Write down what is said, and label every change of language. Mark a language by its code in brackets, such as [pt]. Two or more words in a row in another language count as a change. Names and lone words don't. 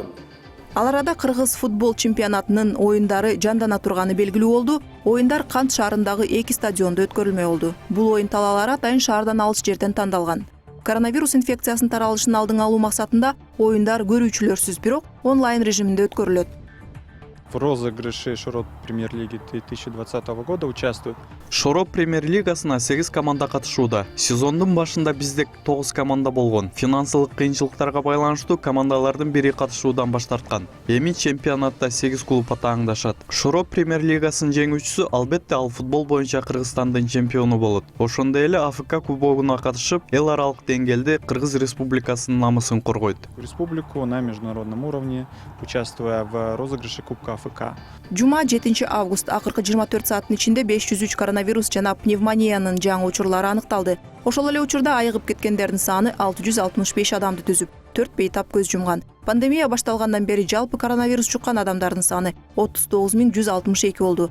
[ky] Ал арада Кыргыз футбол чемпионатынын оюндары жандана турганы белгилүү болду. Оюндар Кант шаарындагы 2 стадиондо өткөрүлмөй болду. Бул оюн талаалары атайын шаардан алыс жерден тандалган. коронавирус инфекциясынын таралышын алдын алуу максатында оюндар көрүүчүлөрсүз, бирок онлайн режиминде өткөрүлөт. [ru] В розыгрыше Шорот премьер-лиги 2020 года участвуют. [ky] Шороп премьер-лигасына 8 команда катышууда. Сезондун башында бизде 9 команда болгон. Финансылык кыйынчылыктарга байланыштуу командалардын бири катышуудан баш тарткан. Эми чемпионатта 8 клуб атааңдашат. Шороп премьер-лигасынын жеңүүчүсү албетте ал футбол боюнча Кыргызстандын чемпиону болот. Ошондой эле АФК кубогуна катышып, эл аралык деңгээлде Кыргыз Республикасынын намысын коргойт. [ru] В республику на международном уровне, участвуя в розыгрыше Кубка АФК. [ky] Жума 7 август акыркы 24 сааттын ичинде 503 коронавирус жана пневмониянын жаңы учурлары аныкталды. Ошол эле учурда айыгып кеткендердин саны 665 адамды түзүп, 4 бейтап көз жумган. Пандемия башталгандан бери жалпы коронавирус жуккан адамдардын саны 39.162 болду.